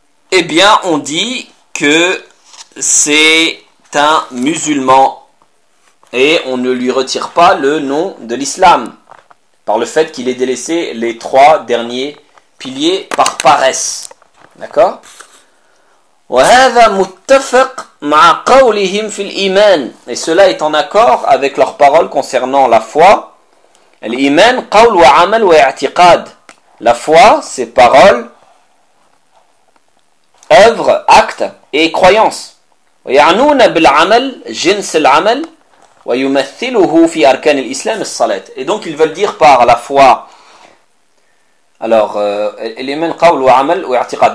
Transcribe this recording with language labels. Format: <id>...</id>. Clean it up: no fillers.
<fr>Eh bien, on dit que c'est un musulman, et on ne lui retire pas le nom de l'islam, par le fait qu'il ait délaissé les trois derniers pilier par paresse. D'accord ?</fr> <ar>وَهَذَا مُتَّفَقْ مَعَ قَوْلِهِمْ فِي الْإِيمَانِ.</ar> <fr>Et cela est en accord avec leurs paroles concernant la foi.</fr> <ar>الإيمان قول وعمل واعتقاد.</ar> <fr>La foi, c'est parole, œuvre, acte et croyance.</fr> <ar>وَيَعْنُونَ بِالْعَمَلِ جِنْسِ الْعَمَلِ وَيُمَثِّلُهُ فِي أَرْكَانِ الْإِسْلَامِ الصَّلَاةِ.</ar> <fr>Et donc, ils veulent dire par la foi. Alors,</fr> <ar>l'imen qawl wa amal wa i'tiqad.</ar>